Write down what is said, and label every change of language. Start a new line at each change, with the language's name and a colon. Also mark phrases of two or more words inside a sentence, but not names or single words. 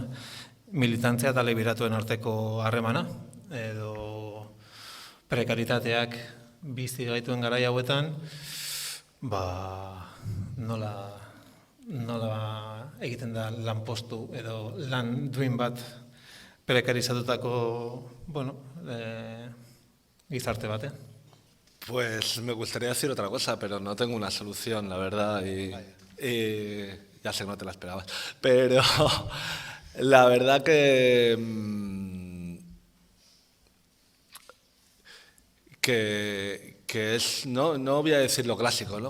Basque: Militantzia eta liberatuen arteko harremana, edo prekaritateak bizi gaituen garai hauetan, nola egiten da lanpostu edo lan duin bat prekarizatutako, gizarte batean.
Spanish: Pues me gustaría decir otra cosa, pero no tengo una solución, la verdad, y ya sé que no te la esperabas, pero la verdad que es, no voy a decir lo clásico, ¿no?